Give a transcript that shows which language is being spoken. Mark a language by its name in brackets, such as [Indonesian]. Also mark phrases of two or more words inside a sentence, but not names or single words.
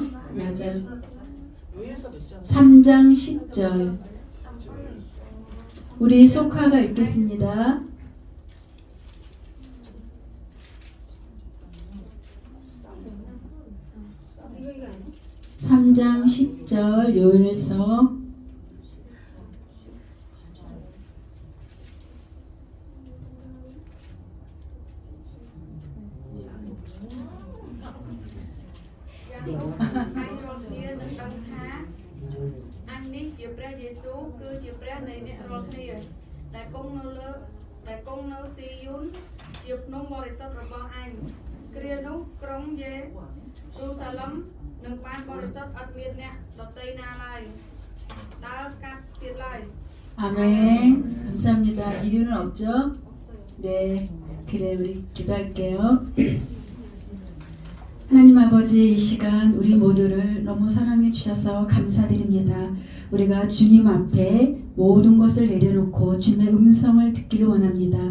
[Korean] 맞아요. 3장 10절. 우리 속하가 읽겠습니다. 삼장 10절 요엘서. [Khmer] anhនេះជាព្រះយេស៊ូវគឺជាព្រះនៃអ្នករាល់គ្នា ដែលគង់នៅស៊ីយូនជាភ្នំបរិសុទ្ធរបស់អញគ្រានោះក្រុងយេរូសាឡឹមនឹងបានបរិសុទ្ធអត់មានអ្នកដទៃណាឡើយដើរកាត់ទៀតឡើយ [Korean] 아멘. 감사합니다. 이유는 없죠? 네. 그래, 우리 기도할게요. 하나님 아버지, 이 시간 우리 모두를 너무 사랑해 주셔서 감사드립니다. 우리가 주님 앞에 모든 것을 내려놓고 주님의 음성을 듣기를 원합니다.